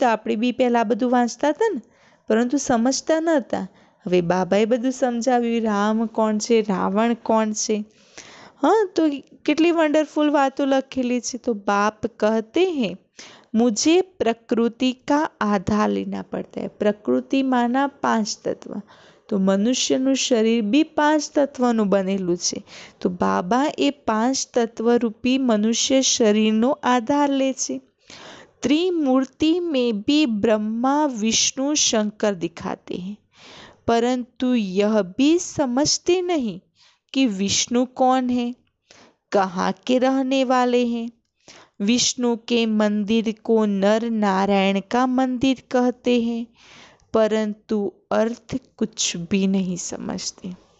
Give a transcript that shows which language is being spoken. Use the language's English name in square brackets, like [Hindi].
[Gujarati] तो આપણે બી પહેલા બધું વાંચતા હતા ને, પરંતુ સમજતા નહોતા। હવે બાબાએ બધું સમજાવ્યું, રામ કોણ છે, રાવણ કોણ છે। हाँ, तो કેટલી વન્ડરફુલ વાતો લખેલી છે। [Hindi] तो बाप कहते हैं मुझे प्रकृति का आधार लेना पड़ता है। प्रकृति माना 5 तत्व। तो मनुष्यનું शरीर भी 5 [Gujarati] તત્વનું બનેલું છે। તો બાબા એ 5 તત્વરૂપી મનુષ્ય શરીરનો આધાર લે છે। [Hindi] त्रिमूर्ति में भी ब्रह्मा विष्णु शंकर दिखाते हैं। परंतु यह भी समझते नहीं कि विष्णु कौन है, कहाँ के रहने वाले हैं। विष्णु के मंदिर को नर नारायण का मंदिर कहते हैं, परंतु अर्थ कुछ भी नहीं समझते।